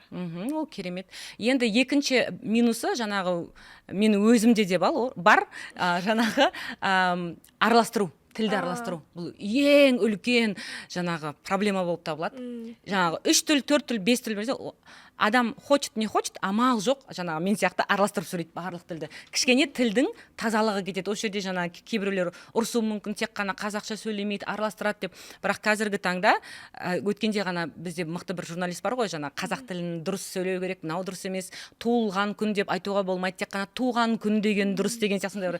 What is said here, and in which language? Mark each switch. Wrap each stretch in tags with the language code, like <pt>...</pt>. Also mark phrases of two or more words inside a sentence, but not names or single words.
<kk>Ол керемет. Енді екінші минусы мен өзімде де бар, араластыру. Тілді араластыру. Бұл ең үлкен проблема болып табылады. 3 тіл, 4 тіл, 5 тіл берсе, адам</kk> <ru>хочет, не хочет,</ru> <kk>амал жоқ, мен сияқты араластырып сөйлейді барлық тілді. Кішкене тілдің тазалығы кетеді. Осы жерде кейбіреулер ұрсуы мүмкін, тек қана қазақша сөйлемейді, араластырады деп. Бірақ қазіргі таңда өткенде бізде мықты бір журналист бар ғой, қазақ тілін дұрыс сөйлеу керек, мынау дұрыс емес, туылған күн деп айтуға болмайды, тек қана туған күн деген дұрыс деген сияқты.</kk>